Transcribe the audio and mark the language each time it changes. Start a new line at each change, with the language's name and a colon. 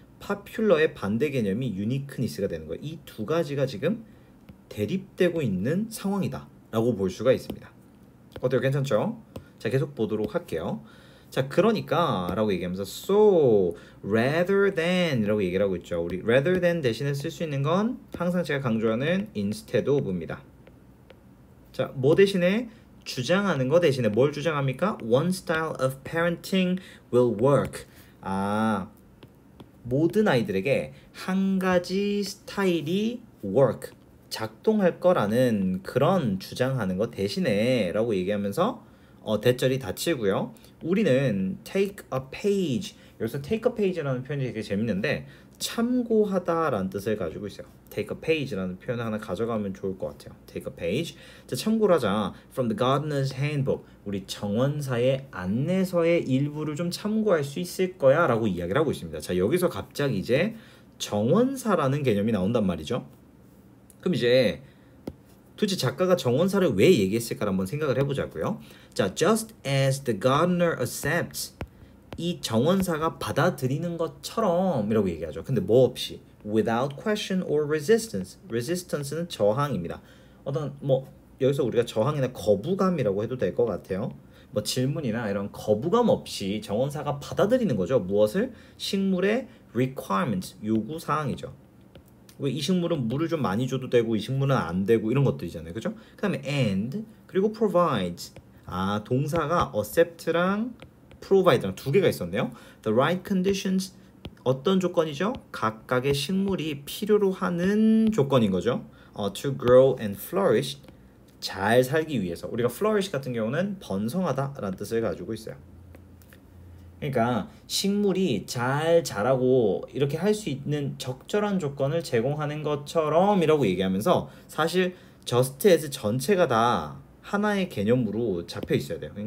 Korean: 파퓰러의 반대 개념이 유니크니스가 되는 거예요. 이 두 가지가 지금 대립되고 있는 상황이다 라고 볼 수가 있습니다. 어때요? 괜찮죠? 자, 계속 보도록 할게요. 자, 그러니까 라고 얘기하면서 so, rather than 이라고 얘기를 하고 있죠. 우리 rather than 대신에 쓸 수 있는 건 항상 제가 강조하는 instead of입니다. 자, 뭐 대신에?
English: 주장하는 거 대신에 뭘 주장합니까? One style of parenting will work.
Korean: 모든 아이들에게 한 가지 스타일이 work, 작동할 거라는 그런 주장하는 거 대신에 라고 얘기하면서 대절이 닫히고요. 우리는 take a page, 여기서 take a page라는 표현이 되게 재밌는데 참고하다 라는 뜻을 가지고 있어요. take a page라는 표현을 하나 가져가면 좋을 것 같아요.
English: take a page. 자, 참고를 하자. From the gardener's handbook.
Korean: 우리 정원사의 안내서의 일부를 좀 참고할 수 있을 거야 라고 이야기를 하고 있습니다. 자, 여기서 갑자기 이제 정원사라는 개념이 나온단 말이죠. 그럼 이제 도대체 작가가 정원사를 왜 얘기했을까 한번 생각을 해보자고요. 자, just as the gardener accepts, 이 정원사가 받아들이는 것처럼 이라고 얘기하죠.
English: 근데 뭐 없이 without question or resistance.
Korean: resistance는 저항입니다. 어떤 뭐 여기서 우리가 저항이나 거부감이라고 해도 될 것 같아요. 뭐 질문이나 이런 거부감 없이 정원사가 받아들이는 거죠. 무엇을? 식물의 requirement, 요구 사항이죠. 왜 이 식물은 물을 좀 많이 줘도 되고 이 식물은 안 되고 이런 것들이잖아요. 그죠? 그 다음에 and 그리고 provides. 아, 동사가 accept랑 provide랑 두 개가 있었네요.
English: The right conditions, 어떤 조건이죠?
Korean: 각각의 식물이 필요로 하는 조건인 거죠.
English: To grow and flourish, 잘 살기 위해서.
Korean: 우리가 flourish 같은 경우는 번성하다 라는 뜻을 가지고 있어요. 그러니까 식물이 잘 자라고 이렇게 할 수 있는 적절한 조건을 제공하는 것처럼 이라고 얘기하면서 사실 just as 전체가 다 하나의 개념으로 잡혀 있어야 돼요.